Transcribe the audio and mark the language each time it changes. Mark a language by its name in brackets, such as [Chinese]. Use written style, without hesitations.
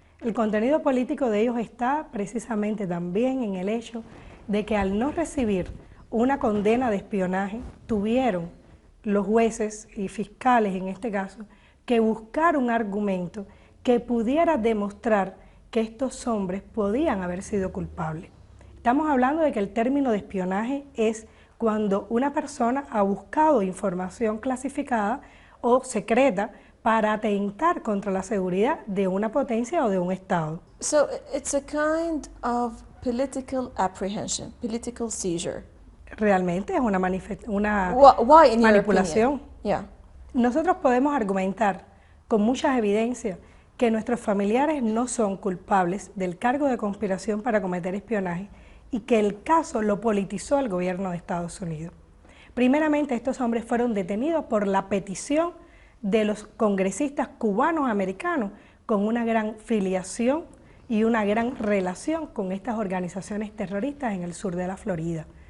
[Spanish] El contenido político de ellos está precisamente también en el hecho de que al no recibir una condena de espionaje, tuvieron los jueces y fiscales en este caso que buscar un argumento que pudiera demostrar que estos hombres podían haber sido culpables. Estamos hablando de que el término de espionaje es cuando una persona ha buscado información clasificada o secreta para atentar contra la seguridad de una potencia o de un Estado. [English] So it's a kind of political apprehension, political seizure. [Spanish] Realmente es una [English] Why, in your [Spanish] manipulación. [English] opinion? Yeah. [Spanish] Nosotros podemos argumentar con muchas evidencias que nuestros familiares no son culpables del cargo de conspiración para cometer espionaje y que el caso lo politizó el gobierno de Estados Unidos. Primeramente, estos hombres fueron detenidos por la petición de los congresistas cubanos americanos con una gran filiación y una gran relación con estas organizaciones terroristas en el sur de la Florida.